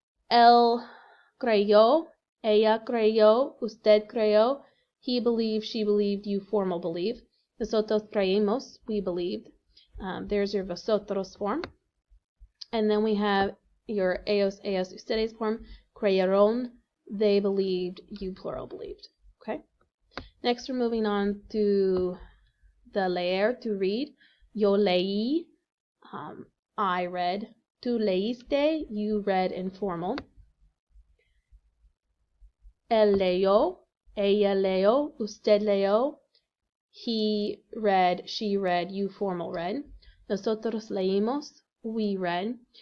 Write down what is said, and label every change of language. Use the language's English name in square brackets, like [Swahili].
[Spanish] Él creyó, ella creyó, usted creyó. [English] He believed, she believed, you, formal, believe. [Spanish] Nosotros creímos, [English] we believed. There's your vosotros form. And then we have your ellos, ellas, ustedes form. Creyeron, they believed, you, plural, believed. Okay. Next, we're moving on to the leer, to read. [Spanish] Yo leí, [English] I read. [Spanish] Tú leíste, [English] you read, informal. [Spanish] Él leyó, ella leyó, usted leyó. [English] He read, she read, you, formal, read. [Spanish] Nosotros leímos, [English] we read.